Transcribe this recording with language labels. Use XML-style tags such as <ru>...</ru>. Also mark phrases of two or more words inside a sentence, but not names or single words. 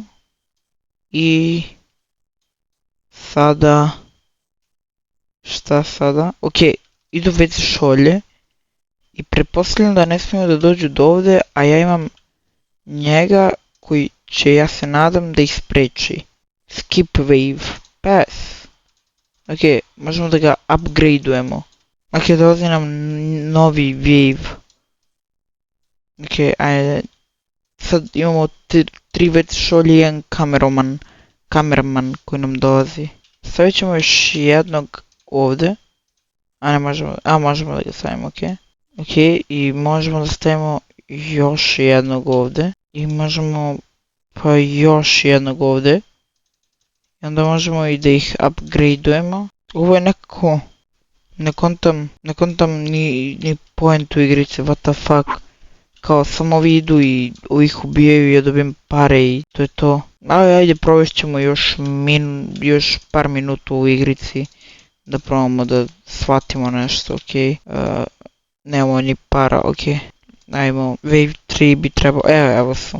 <bs>I sada... Šta sada? Ok, idu WC šolje i pretpostavljam da ne smiju da dođu do ovde, a ja imam njega koji će, ja se nadam, da ih spreči.</bs> <en>Skip wave pass.</en> <bs>Ok, možemo da ga upgradeujemo. Ok, dolazi nam novi wave. Ok, ajde. Sad imamo 3 WC šolje i jedan kameraman koji nam dolazi. Stavit ćemo još jednog ovde. A ne možemo, možemo da ga stavimo, ok. Ok, i možemo da stavimo još jednog ovde. I možemo pa još jednog ovde. I onda možemo i da ih upgradeujemo. Ovo je nekako, ne kontam ni poentu igrice,</bs> <en>what the fuck.</en> <bs>Kao samo ovi idu i ovih ubijaju i ja dobijem pare i to je to. Ajde provest ćemo još par minuta u igrici. Da probamo da shvatimo nešto, ok. Nemamo ni para, ok. Ajmo, Wave 3 bi trebao, evo su.</bs>